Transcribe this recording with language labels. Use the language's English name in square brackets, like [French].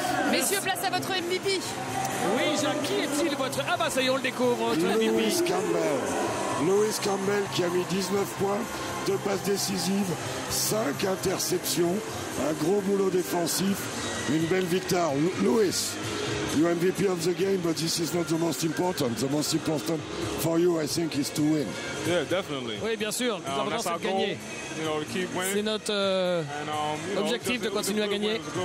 [French] Messieurs, place à votre MVP. Oui, Jacques, qui est-il votre... Ah bah ça y est, on le découvre, votre MVP. Lewis Campbell qui a mis 19 points, 2 passes décisives, 5 interceptions, un gros boulot défensif, une belle victoire. [English] Lewis, you're MVP of the game, but this is not the most important. The most important for you, I think, is to win. Yeah, definitely. [French] Oui, bien sûr, nous avons c'est de gagner. C'est notre objectif de continuer à gagner.